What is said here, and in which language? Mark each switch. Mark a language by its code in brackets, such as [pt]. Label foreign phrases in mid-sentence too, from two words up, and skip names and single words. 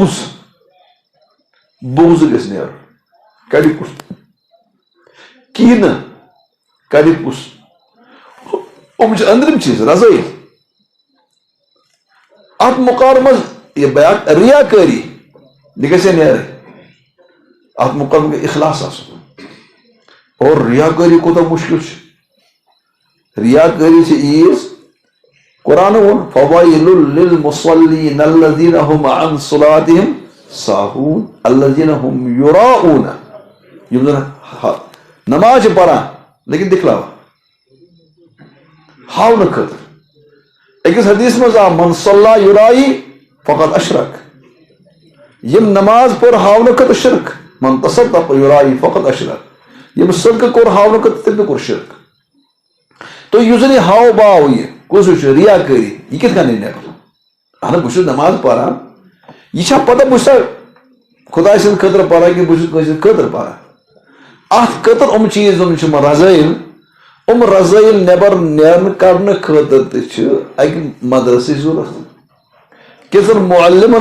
[ks] بغض گژھِ نیرُن کڑِ کُس کینہٕ کڑِ کُس یِم چھِ أنٛدرِم چیٖز رضٲیی اتھ مقابلس منٛز یہِ بیاکھ ریا کٲری یہِ گژھِ نیرٕنۍ اتھ مقابلس منٛز اخلاص آسُن اور ریا کٲری کوٗتاہ مُشکِل چھُ ریا کٲری چھِ ییٖژ قرآن ووٚن [ar] فویل للمصلین الذین هم عن صلاتہم ساہون الذین هم یراؤن [ks] یِم زن نماز چھِ پران لیکن دکھلاوان ہاونہٕ خٲطرٕ أکِس حدیث منٛز آو [ar] من صلی یرائی فقط اشرک [ks] یِم نماز پٔر ہاونہٕ خٲطرٕ شرک [ar] من تصدق یرائی فقط اشرک [ks] یِم صدقہٕ کوٚر ہاونہٕ خٲطرٕ تٔمۍ تہِ کوٚر شرک تو یُس زن یہِ ہاو باو یہِ کُس چھُ ریا کٲری یہِ کِتھ کٔنۍ نیرِ اہن بہٕ چھُس نماز پران یہِ چھا پتہ بہٕ چھُسا خۄداے سٕنٛدِ خٲطرٕ پران کہِ بہٕ چھُس کٲنٛسہِ ہٕنٛدِ خٲطرٕ پران اتھ خٲطرٕ یِم چیٖز یِم چھِ رضٲیل یِم رضٲیل نٮ۪بر نیرنہٕ کڑنہٕ خٲطرٕ تہِ چھِ اکہِ مدرسٕچ ضروٗرت کینٛژن معلمن